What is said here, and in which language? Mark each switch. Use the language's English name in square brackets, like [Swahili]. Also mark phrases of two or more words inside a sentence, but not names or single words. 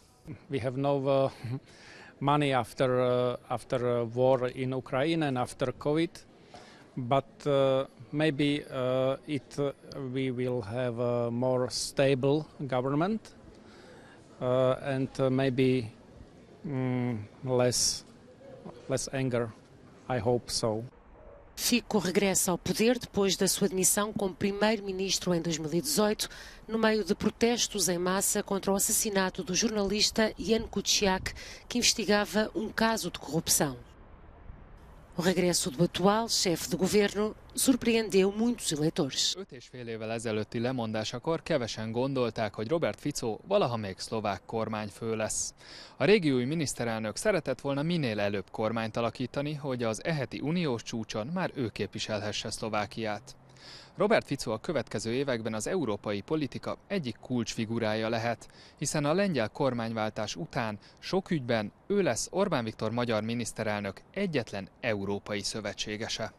[English] We have no money after war in Ukraine and after COVID, but maybe we will have a more stable government and maybe less anger. I hope so. [Portuguese] Fico regressa ao poder depois da sua demissão como primeiro-ministro em 2018, no meio de protestos em massa contra o assassinato do jornalista Jan Kuciak, que investigava um caso de corrupção. O regresso do atual chefe de governo surpreendeu muitos eleitores. [Hungarian] 5,5 évvel ezelőtti lemondásakor kevesen gondolták, hogy Robert Fico valaha még szlovák kormányfő lesz. A régi új miniszterelnök szeretett volna minél előbb kormányt alakítani, hogy az eheti uniós csúcson már ő képviselhesse Szlovákiát. Robert Fico a következő években az európai politika egyik kulcsfigurája lehet, hiszen a lengyel kormányváltás után sok ügyben ő lesz Orbán Viktor magyar miniszterelnök egyetlen európai szövetségese.